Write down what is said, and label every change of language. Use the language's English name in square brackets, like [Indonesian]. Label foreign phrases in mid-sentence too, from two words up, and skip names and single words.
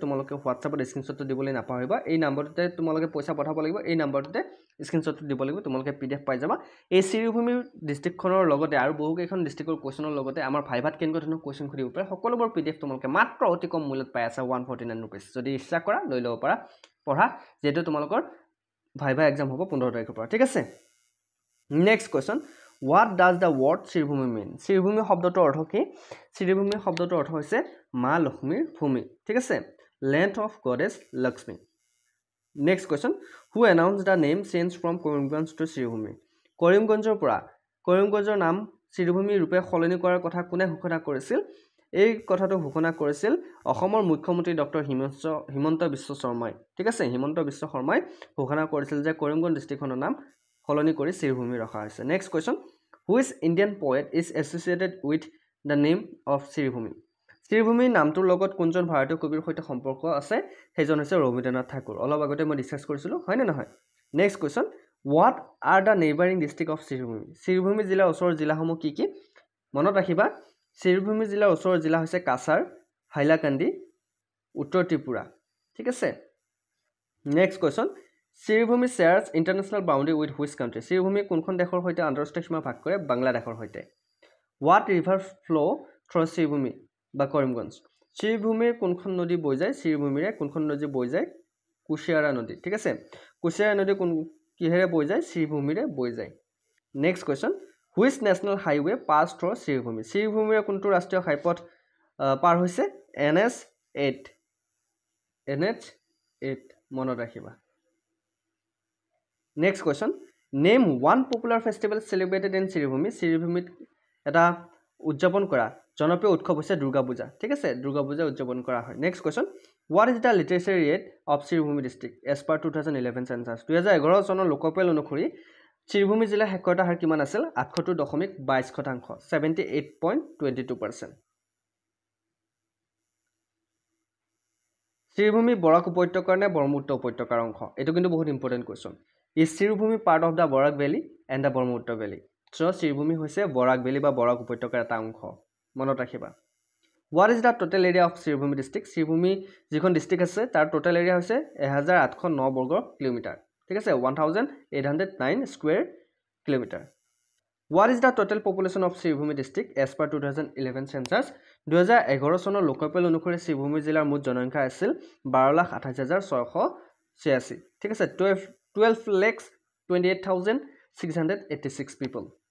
[Assamese] তোমালোকে হোৱাটছআপত স্ক্ৰীনশ্বটটো দিবলৈ নাপাহৰিবা এই নম্বৰটোতে তোমালোকে পইচা পঠাব লাগিব এই নম্বৰটোতে স্ক্ৰীনশ্বটটো দিব লাগিব তোমালোকে পিডিএফ পাই যাবা এই শ্ৰীভূমি ডিষ্ট্ৰিক্টখনৰ লগতে আৰু বহুকেইখন ডিষ্ট্ৰিক্টৰ কোৱেশ্যনৰ লগতে আমাৰ ভাইভাত কেনেকুৱা ধৰণৰ কোৱেশ্যন সুধিব পাৰে সকলোবোৰ পিডিএফ তোমালোকে মাত্ৰ অতি কম মূল্যত পাই আছে 149 ৰুপিছ যদি ইচ্ছা কৰা লৈ ল'ব পাৰা পঢ়া যেহেতু তোমালোকৰ ভাইভা এক্সাম হ'ব 15 তাৰিখৰ পৰা ঠিক আছে [English] next question What does the word শ্ৰীভূমি mean? [Assamese] শ্ৰীভূমি শব্দটোৰ অৰ্থ কি? শ্ৰীভূমি শব্দটোৰ অৰ্থ হৈছে মা লক্ষ্মীৰ ভূমি ঠিক আছে [English] Land of Goddess Lakshmi. Next question. Who announced the name change from Karimganj to শ্ৰীভূমি? [Assamese] কৰিমগঞ্জৰ পৰা কৰিমগঞ্জৰ নাম শ্ৰীভূমি ৰূপে সলনি কৰাৰ কথা কোনে ঘোষণা কৰিছিল এই কথাটো ঘোষণা কৰিছিল অসমৰ মুখ্যমন্ত্ৰী ডক্টৰ হিমন্ত বিশ্ব শৰ্মাই ঠিক আছে হিমন্ত বিশ্ব শৰ্মাই ঘোষণা কৰিছিল যে কৰিমগঞ্জ ডিষ্ট্ৰিক্টখনৰ নাম সলনি কৰি শ্ৰীভূমি ৰখা হৈছে [English] next question Which Indian poet is associated with the name of শ্ৰীভূমি [Assamese] শ্ৰীভূমিৰ নামটোৰ লগত কোনজন ভাৰতীয় কবিৰ সৈতে সম্পৰ্ক আছে সেইজন হৈছে ৰবীন্দ্ৰনাথ ঠাকুৰ অলপ আগতে মই ডিসকাস কৰিছিলোঁ হয় নে নহয় [English] next question What are the neighboring district of শ্ৰীভূমি [Assamese] শ্ৰীভূমি জিলাৰ ওচৰৰ জিলাসমূহ কি কি মনত ৰাখিবা শ্ৰীভূমি জিলাৰ ওচৰৰ জিলা হৈছে কাছাৰ হাইলাকান্দি উত্তৰ ত্ৰিপুৰা ঠিক আছে [English] next question শ্ৰীভূমি shares international boundary with which country [Assamese] শ্ৰীভূমি কোনখন দেশৰ সৈতে আন্তঃৰাষ্ট্ৰীয় সীমা ভাগ কৰে বাংলাদেশৰ সৈতে [English] What river flow through শ্ৰীভূমি [Assamese] বা কৰিমগঞ্জ শ্ৰীভূমিৰ কোনখন নদী বৈ যায় শ্ৰীভূমিৰে কোনখন নদী বৈ যায় কুশিয়াৰা নদী ঠিক আছে কুশিয়াৰা নদী কোন কিহেৰে বৈ যায় শ্ৰীভূমিৰে বৈ যায় [English] next question Which national highway pass through শ্ৰীভূমি [Assamese] শ্ৰীভূমিৰে কোনটো ৰাষ্ট্ৰীয় ঘাইপথ পাৰ হৈছে NH8 মনত ৰাখিবা [English] Next question. Name one popular festival celebrated in শ্ৰীভূমি [Assamese] শ্ৰীভূমিত এটা উদযাপন কৰা জনপ্ৰিয় উৎসৱ হৈছে দুৰ্গা পূজা ঠিক আছে দুৰ্গা পূজা উদযাপন কৰা হয় [English] next question What is the literacy rate of শ্ৰীভূমি district as per 2011 census [Assamese] 2011 চনৰ লোকপিয়ল অনুসৰি শ্ৰীভূমি জিলাৰ সাক্ষৰতা হাৰ কিমান আছিল 78.22% 78.22% শ্ৰীভূমি বৰাক উপত্যকাৰ নে ব্ৰহ্মপুত্ৰ উপত্যকাৰ অংশ এটো কিন্তু বহুত [English] important question Is শ্ৰীভূমি part of the Barak Valley and the Brahmaputra Valley? [Assamese] So শ্ৰীভূমি হৈছে বৰাক ভেলী বা বৰাক উপত্যকাৰ এটা অংশ মনত ৰাখিবা [English] What is the total area of শ্ৰীভূমি district? [Assamese] শ্ৰীভূমি যিখন ডিস্ট্ৰিক্ট আছে তাৰ [English] total area [Assamese] হৈছে 1809 বৰ্গ কিলোমিটাৰ ঠিক আছে 1809 [English] square kilometre What is the total population of শ্ৰীভূমি district as per 2011 census [Assamese] 2011 চনৰ লোকপিয়ল অনুসৰি শ্ৰীভূমি জিলাৰ মুঠ জনসংখ্যা আছিল 12,28,686 ঠিক আছে 12,28,686 people.